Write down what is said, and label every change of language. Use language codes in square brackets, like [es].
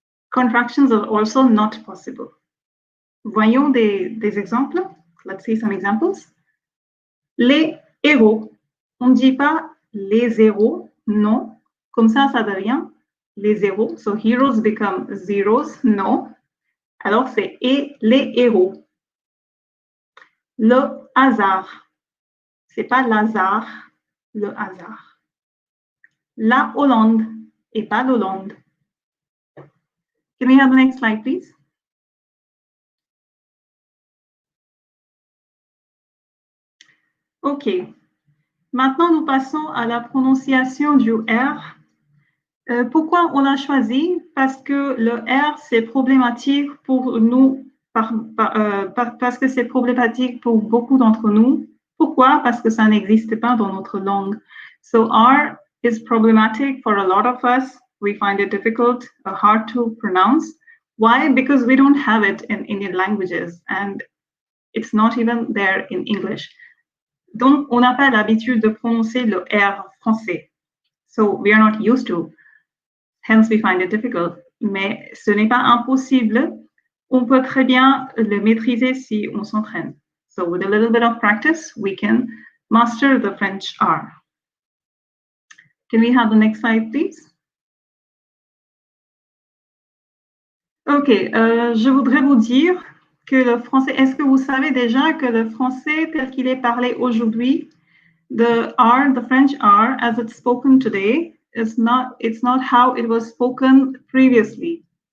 [en] Contractions are also not possible. [fr] Voyons des exemples. [en] Let's see some examples. [fr] Les héros. On ne dit pas les héros, non. Comme ça devient les héros. [en] So heroes become zeros, [fr] non. Alors c'est et les héros. Le hasard. C'est pas l'hasard, le hasard. La Hollande et pas l'Hollande. [en] Can we have the next slide, please? OK. [fr] Maintenant, nous passons à la prononciation du R. Pourquoi on l'a choisi? Parce que le R, c'est problématique pour nous, parce que c'est problématique pour beaucoup d'entre nous. Pourquoi? Parce que ça n'existe pas dans notre langue. [en] So R is problematic for a lot of us. We find it difficult, hard to pronounce. Why? Because we don't have it in Indian languages and it's not even there in English. [fr] Donc, on n'a pas l'habitude de prononcer le R français. [en] So we are not used to. Hence, we find it difficult. [fr] Mais ce n'est pas impossible. On peut très bien le maîtriser si on s'entraîne. [en] So with a little bit of practice, we can master the French R. Can we have the next slide, please? [fr] OK, je voudrais vous dire que le français, est-ce que vous savez déjà que le français tel qu'il est parlé aujourd'hui, [en] the R, the French R, as it's spoken today, [fr] it's not how it was spoken previously.